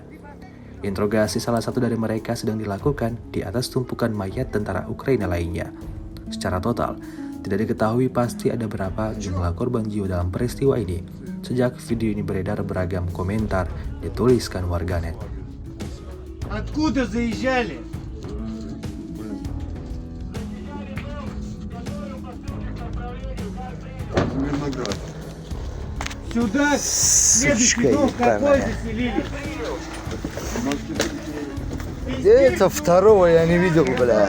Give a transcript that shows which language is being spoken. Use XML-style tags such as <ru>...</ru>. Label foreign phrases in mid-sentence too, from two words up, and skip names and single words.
<id>Interogasi salah satu dari mereka sedang dilakukan di atas tumpukan mayat tentara Ukraina lainnya. Secara total, tidak diketahui pasti ada berapa jumlah korban jiwa dalam peristiwa ini. Sejak video ini beredar, beragam komentar dituliskan warganet.</id> <ru>Откуда заезжали? Мирноград. Сюда следующий дом какой заселили? Это второго я не видел, бля.</ru>